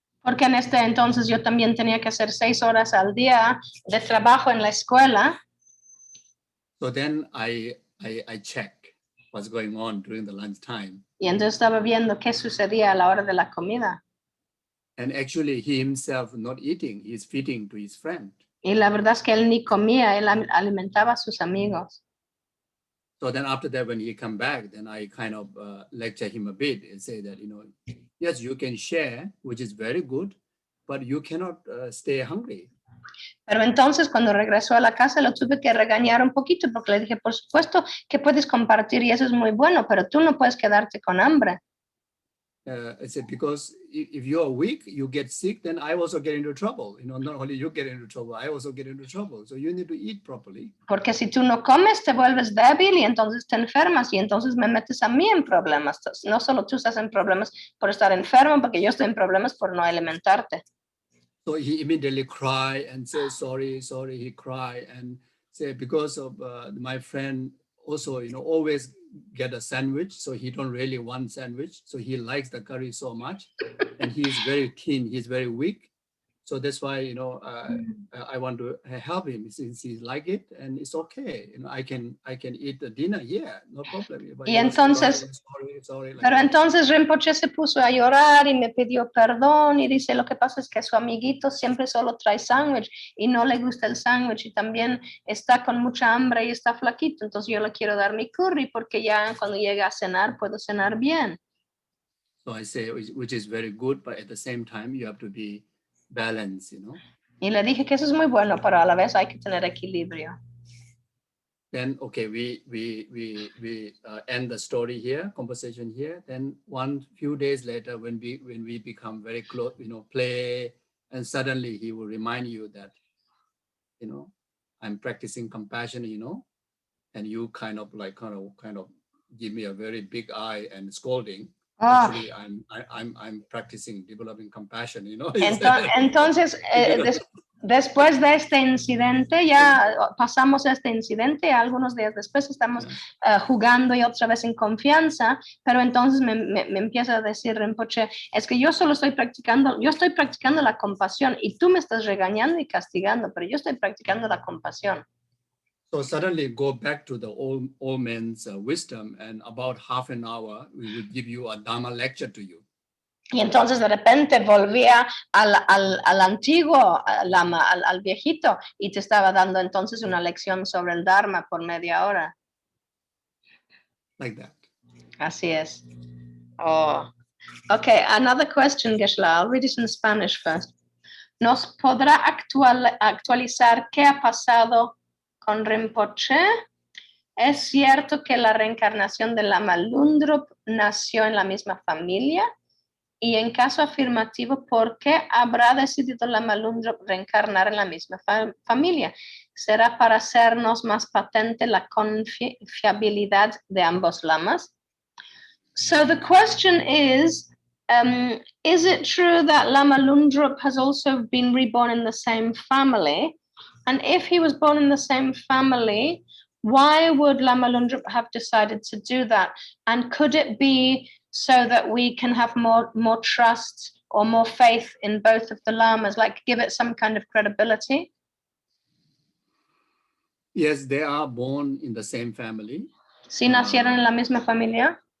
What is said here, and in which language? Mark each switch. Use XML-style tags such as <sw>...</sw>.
<es>Porque en este entonces yo también tenía que hacer 6 horas al día de trabajo en la escuela.</es> <en>So then I check what's going on during the lunch time.</en> <es>Y entonces estaba viendo qué sucedía a la hora de la comida.</es> <en>And actually he himself not eating, he's feeding to his friend.</en> <es>Y la verdad es que él ni comía, él alimentaba a sus amigos.</es> <en>So then after that, when he come back, then I kind of lecture him a bit and say that, yes, you can share, which is very good, but you cannot stay hungry.</en> <es>Pero entonces cuando regresó a la casa lo tuve que regañar un poquito porque le dije, por supuesto que puedes compartir y eso es muy bueno, pero tú no puedes quedarte con hambre.</es> <en>I said, because if you are weak, you get sick, then I also get into trouble. Not only you get into trouble, I also get into trouble. So you need to eat properly.</en> <es>Porque si tú no comes, te vuelves débil y entonces te enfermas y entonces me metes a mí en problemas. No solo tú estás en problemas por estar enfermo, porque yo estoy en problemas por no alimentarte.</es> <en>So he immediately cried and said, sorry, he cried and said, because of my friend also, always get a sandwich, so he don't really want sandwich, so he likes the curry so much, and he is very thin, he's very weak, so that's why I want to help him since he like it, and it's okay, I can eat the dinner here, no problem.</en> <es>Y entonces, sorry, pero entonces Rinpoche se puso a llorar y me pidió perdón y dice, lo que pasa es que su amiguito siempre solo trae sándwich y no le gusta el sándwich y también está con mucha hambre y está flaquito, entonces yo le quiero dar mi curry porque ya cuando llegue a cenar puedo cenar bien.</es> <en>So I say, which is very good, but at the same time you have to be balanced,</en> <es>Y le dije que eso es muy bueno, pero a la vez hay que tener equilibrio.</es> <en>Then, okay, we end the story here, conversation here. Then few days later, when we become very close, play, and suddenly he will remind you that, I'm practicing compassion, and you kind of give me a very big eye and scolding. Actually, I'm practicing developing compassion,</en> <es>Entonces, después de este incidente, ya pasamos este incidente, algunos días después estamos jugando y otra vez en confianza, pero entonces me empieza a decir Rinpoche, es que yo estoy practicando la compasión y tú me estás regañando y castigando, pero yo estoy practicando la compasión.</es> <en>So suddenly go back to the old man's wisdom, and about half an hour, we will give you a Dharma lecture to you.</en> <es>Y entonces de repente volvía al antiguo lama, al viejito, y te estaba dando entonces una lección sobre el Dharma por media hora.</es> <en>Like that.</en> <es>Así es.</es> <en>Oh. Okay, another question, Geshe. I'll read it in Spanish first.</en> <es>¿Nos podrá actualizar qué ha pasado con Rinpoche? ¿Es cierto que la reencarnación de Lama Lundrup nació en la misma familia? Y en caso afirmativo, ¿por qué habrá decidido Lama Lundrup reencarnar en la misma familia? ¿Será para hacernos más patente la confiabilidad de ambos lamas?</es> <en>So the question is it true that Lama Lundrup has also been reborn in the same family? And if he was born in the same family, why would Lama Lundrup have decided to do that? And could it be so that we can have more trust or more faith in both of the lamas, like give it some kind of credibility? Yes, they are born in the same family.</en> <es>Si nacieron en la misma familia.</es>